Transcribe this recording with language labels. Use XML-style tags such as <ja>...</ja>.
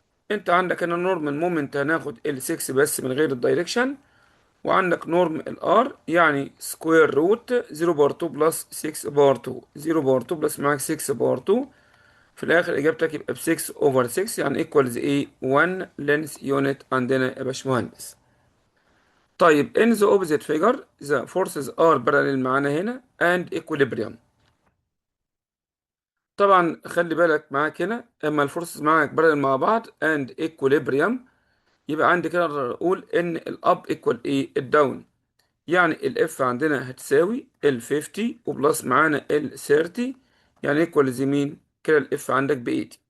<ar>انت عندك هنا نورم المومنت هناخد ال 6 بس من غير الدايركشن، وعندك نورم الار يعني سكوير روت 0 بار 2 بلس 6 بار 2. 0 بار 2 بلس معاك 6 بار 2. في الاخر اجابتك يبقى ب 6 اوفر 6 يعني ايكوالز ايه 1 لينس يونت عندنا يا باشمهندس.</ar> <en>طيب in the opposite figure the forces are parallel</en> <ar>معانا هنا</ar> <en>and equilibrium.</en> <ar>طبعا خلي بالك معاك هنا اما الفورسز معاك parallel مع بعض and equilibrium يبقى عندي كده اقدر اقول ان الاب equal ايه الداون. يعني الاف عندنا هتساوي ال 50 وبلس معانا ال 30 يعني equal مين كده الاف عندك ب 80.</ar>